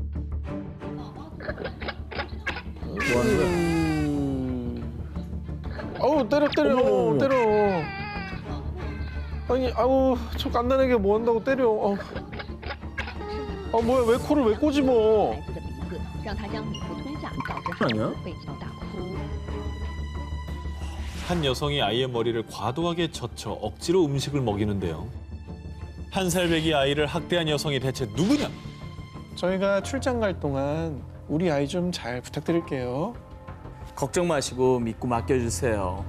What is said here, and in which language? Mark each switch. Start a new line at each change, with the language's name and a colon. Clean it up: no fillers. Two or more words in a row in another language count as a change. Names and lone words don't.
Korean: 뭐 하는 거야? 아우 때려 어머. 때려. 아니 아우 저 갓난애게 뭐 한다고 때려. 아 뭐야 왜 코를 왜 꼬집어?
Chinese: 让他将米糊吞下，导致孩子被叫大哭。
Korean: 한 여성이 아이의 머리를 과도하게 젖혀 억지로 음식을 먹이는데요. 1살 배기 아이를 학대한 여성이 대체 누구냐? 저희가 출장 갈 동안 우리 아이 좀 잘 부탁드릴게요. 걱정 마시고 믿고 맡겨주세요.